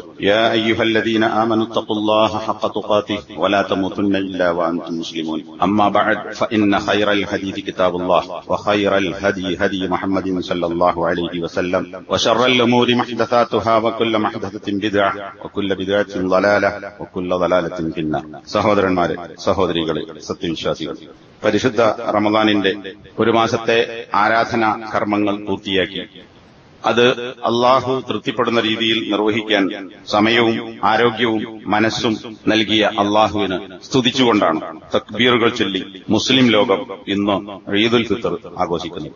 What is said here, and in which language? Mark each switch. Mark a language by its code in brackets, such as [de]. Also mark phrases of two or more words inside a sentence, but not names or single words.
[ar] يا أيها الذين آمنوا اتقوا الله حق تقاته ولا تموتن إلا وأنتم مسلمون. أما بعد فإن خير الحديث كتاب الله وخير الهدي هدي محمد صلى الله عليه وسلم وشر الأمور محدثاتها وكل محدثة بدعة وكل بدعة ضلالة وكل ضلالة في النار. [ml] സഹോദരന്മാരെ, സഹോദരികളെ, സത്യവിശ്വാസികൾ, പരിശുദ്ധ റമദാനിന്റെ ഒരു മാസത്തെ ആരാധനാ കർമ്മങ്ങൾ പൂർത്തിയാക്കി അത് അള്ളാഹു തൃപ്തിപ്പെടുന്ന രീതിയിൽ നിർവഹിക്കാൻ സമയവും ആരോഗ്യവും മനസ്സും നൽകിയ അള്ളാഹുവിന് സ്തുതിച്ചുകൊണ്ടാണ് തക്ബീറുകൾ ചൊല്ലി മുസ്ലിം ലോകം ഇന്ന് ഈദുൽ ഫിത്ർ ആഘോഷിക്കുന്നത്.